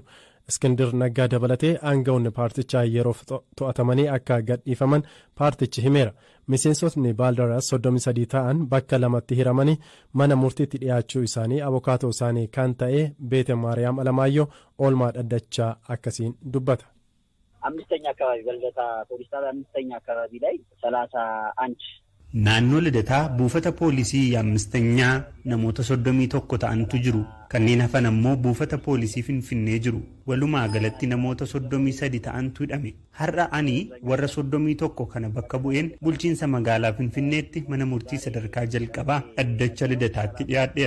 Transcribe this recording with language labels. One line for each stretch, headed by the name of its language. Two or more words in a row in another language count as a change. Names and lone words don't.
Oromo: Iskindir Naggaa dabalatee aangawoonni paartichaa yeroof to'atamanii akka gadhiifaman paartichi himeera. Miseensotni Baaldaraas 33 ta'an bakka lamatti hiramanii mana murtiitti dhiyaachuu isaanii abokaatoo isaanii kan ta'e Beete Maariyaam Alamaayyoo oolmaa dhaddachaa akkasiin dubbata.
Amharic: አምስተኛ አካባቢ በልደታ ፖሊስ ጣቢያ አምስተኛ አካባቢ ላይ 31
Oromo: naannoo lidataa buufata poolisii ammisteenyaa namoota 31 ta'antu jiru. kanneen hafan ammoo buufata poolisii Finfinnee jiru. walumaa galatti namoota 33 ta'antu hidhame. har'a ani warra 31 kana bakka bu'een bulchiinsa magaalaa Finfinneetti mana murtii sadarkaa jalqabaa dhaddacha lidataatti dhiyaadheera.